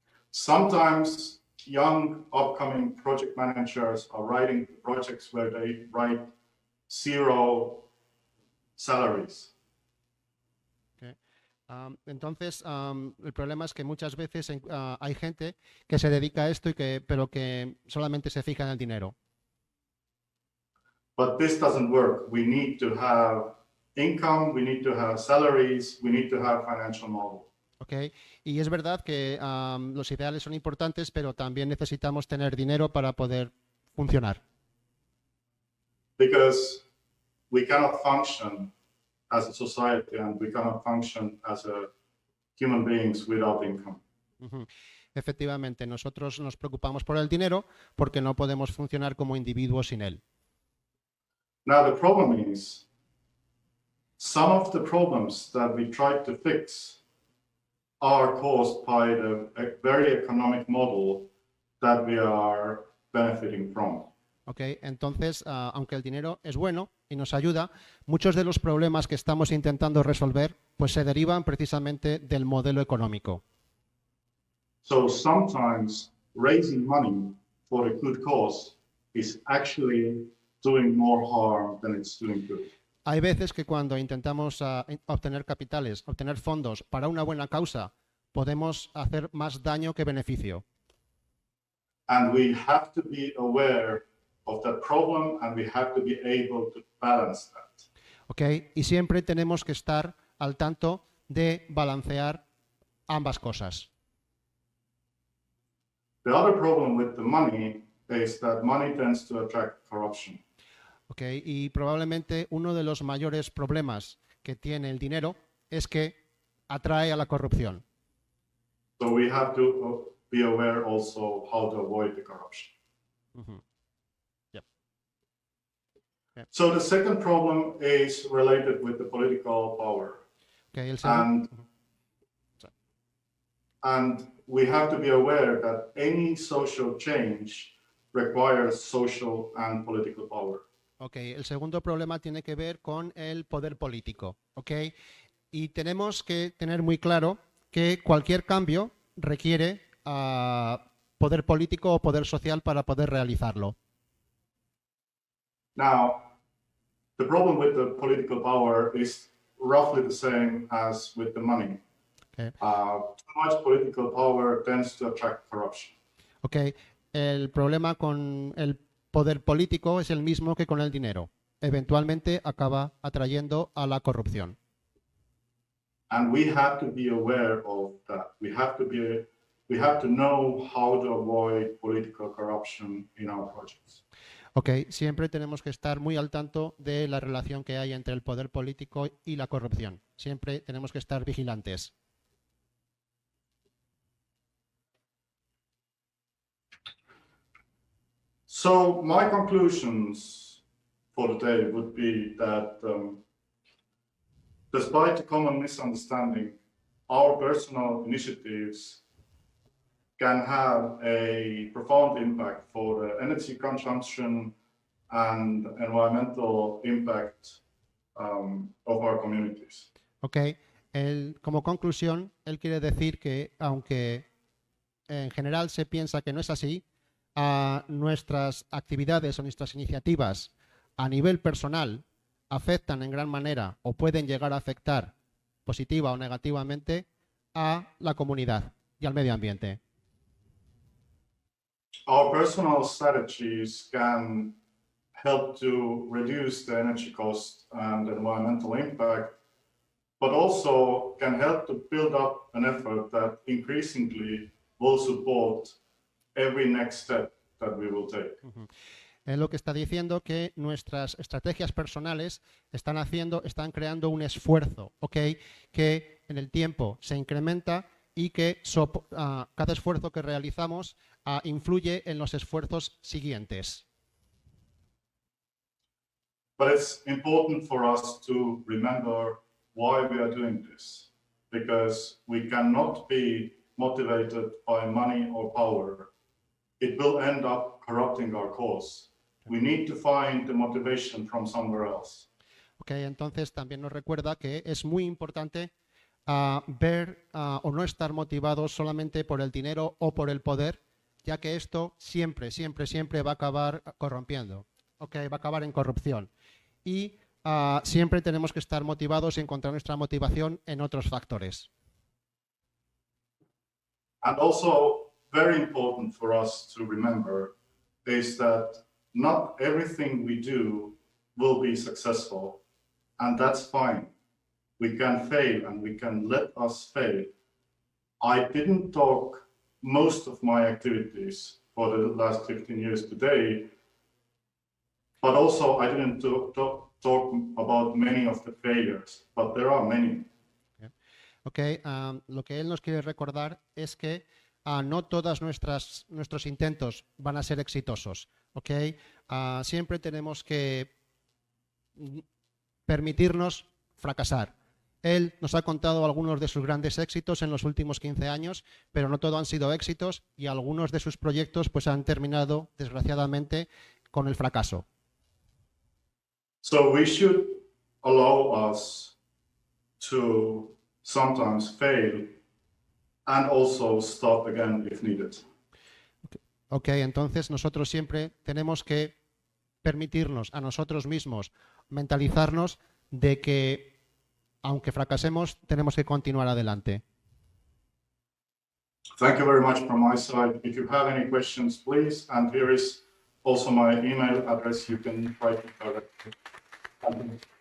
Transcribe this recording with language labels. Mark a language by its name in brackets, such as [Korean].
[English] Sometimes young upcoming project managers are writing projects where they write 0 salaries. Okay. [Spanish] Entonces, el problema es que muchas veces hay gente que se dedica a esto pero que solamente se fija en el dinero. [English] But this doesn't work. We need to have income, we need to have salaries, we need to have financial model. Okay. [Spanish] Y es verdad que los ideales son importantes, pero también necesitamos tener dinero para poder funcionar. [English] Because we cannot function as a society and we cannot function as human beings without income. Uh-huh. [Spanish] Efectivamente, nosotros nos preocupamos por el dinero porque no podemos funcionar como individuos sin él. [English] Now the problem is, some of the problems that we try to fix are caused by the very economic model that we are benefiting from. [Spanish] Okay, entonces, aunque el dinero es bueno y nos ayuda, muchos de los problemas que estamos intentando resolver pues se derivan precisamente del modelo económico. [English] So sometimes raising money for a good cause is actually doing more harm than it's doing good. [Spanish] Hay veces que cuando intentamos obtener capitales, obtener fondos para una buena causa, podemos hacer más daño que beneficio. [English] And we have to be aware of that problem and we have to be able to balance that. [Spanish] Okay, y siempre tenemos que estar al tanto de balancear ambas cosas. [English] The other problem with the money is that money tends to attract corruption. [Spanish] Okay, y probablemente uno de los mayores problemas que tiene el dinero es que atrae a la corrupción. [English] So we have to be aware also how to avoid the corruption. Uh-huh. Yep. Yep. So the second problem is related with the political power. Okay, And we have to be aware that any social change requires social and political power. [Spanish] Okay, el segundo problema tiene que ver con el poder político. Okay, y tenemos que tener muy claro que cualquier cambio requiere poder político o poder social para poder realizarlo. [English] Now, the problem with the political power is roughly the same as with the money. Okay. Too much political power tends to attract corruption. [Spanish] Okay, el problema con el poder político es el mismo que con el dinero. Eventualmente acaba atrayendo a la corrupción. [English] And we have to be aware of that. We have to know how to avoid political corruption in our projects. [Spanish] Okay, siempre tenemos que estar muy al tanto de la relación que hay entre el poder político y la corrupción. Siempre tenemos que estar vigilantes. [English] So my conclusions for today would be that despite the common misunderstanding, our personal initiatives can have a profound impact for the energy consumption and environmental impact of our communities. [Spanish] Okay, como conclusión, él quiere decir que aunque en general se piensa que no es así, nuestras actividades o nuestras iniciativas a nivel personal afectan en gran manera o pueden llegar a afectar positiva o negativamente a la comunidad y al medio ambiente. [English] Our personal strategies can help to reduce the energy cost and environmental impact, but also can help to build up an effort that increasingly will support every next step that we will take. [Spanish] Es lo que está diciendo que nuestras estrategias personales están creando un esfuerzo, ¿ok? Que en el tiempo se incrementa y que cada esfuerzo que realizamos influye en los esfuerzos siguientes. [English] But it's important for us to remember why we are doing this, because we cannot be motivated by money or power. It will end up corrupting our cause. We need to find the motivation from somewhere else. [Spanish] Okay, entonces también nos recuerda que es muy importante ver o no estar motivados solamente por el dinero o por el poder, ya que esto siempre va a acabar corrompiendo, okay, va a acabar en corrupción. Y siempre tenemos que estar motivados y encontrar nuestra motivación en otros factores. [English] And also, very important for us to remember is that not everything we do will be successful, and that's fine. We can fail and we can let us fail. I didn't talk most of my activities for the last 15 years today, but also I didn't talk about many of the failures, but there are many. [Spanish] Okay, lo que él nos quiere recordar es que no todos nuestros intentos van a ser exitosos. Okay? Siempre tenemos que permitirnos fracasar. Él nos ha contado algunos de sus grandes éxitos en los últimos 15 años, pero no todos han sido éxitos y algunos de sus proyectos pues, han terminado, desgraciadamente, con el fracaso. [English] So we should allow us to sometimes fail and also start again if needed. [Spanish] Ok, entonces nosotros siempre tenemos que permitirnos a nosotros mismos mentalizarnos de que aunque fracasemos tenemos que continuar adelante. [English] Thank you very much from my side. If you have any questions, please, and here is also my email address. You can write me directly. Thank you.